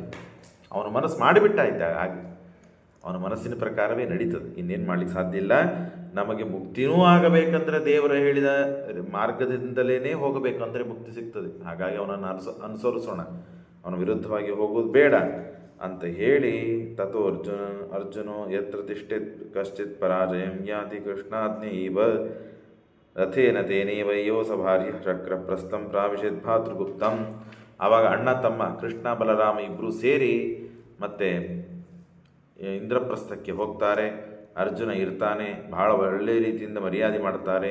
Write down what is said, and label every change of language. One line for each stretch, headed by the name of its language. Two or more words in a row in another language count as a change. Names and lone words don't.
Kannada: ಅವನ ಮನಸ್ಸು ಮಾಡಿಬಿಟ್ಟ ಇದ್ದಾಗ ಹಾಗೆ ಅವನ ಮನಸ್ಸಿನ ಪ್ರಕಾರವೇ ನಡೀತದೆ, ಇನ್ನೇನು ಮಾಡ್ಲಿಕ್ಕೆ ಸಾಧ್ಯ ಇಲ್ಲ. ನಮಗೆ ಮುಕ್ತಿನೂ ಆಗಬೇಕಂದ್ರೆ ದೇವರು ಹೇಳಿದ ಮಾರ್ಗದಿಂದಲೇ ಹೋಗಬೇಕಂದ್ರೆ ಮುಕ್ತಿ ಸಿಗ್ತದೆ. ಹಾಗಾಗಿ ಅವನನ್ನು ಅನುಸರಿಸೋಣ, ಅವನ ವಿರುದ್ಧವಾಗಿ ಹೋಗೋದು ಬೇಡ ಅಂತ ಹೇಳಿ
Sanskrit: ತಥೋ ಅರ್ಜುನೋ ಯತ್ರ ತಿಷ್ಠಿತ್ ಕಶ್ಚಿತ್ ಪರಾಜಯಂ ಯಾತಿ ಕೃಷ್ಣಾಜ್ಞೇವ ರಥೇನ ತೇನೇವ ಯೋಸ ಭಾರ್ಯ ಶಕ್ರ ಪ್ರಸ್ಥಂ ಪ್ರಾವಿಶೇತ್ ಭಾತೃಗುಪ್ತಂ.
Kannada: ಆವಾಗ ಅಣ್ಣ ತಮ್ಮ ಕೃಷ್ಣ ಬಲರಾಮ ಇಬ್ಬರು ಸೇರಿ ಮತ್ತೆ ಇಂದ್ರಪ್ರಸ್ಥಕ್ಕೆ ಹೋಗ್ತಾರೆ. ಅರ್ಜುನ ಇರ್ತಾನೆ, ಬಹಳ ಒಳ್ಳೆಯ ರೀತಿಯಿಂದ ಮರ್ಯಾದೆ ಮಾಡ್ತಾರೆ.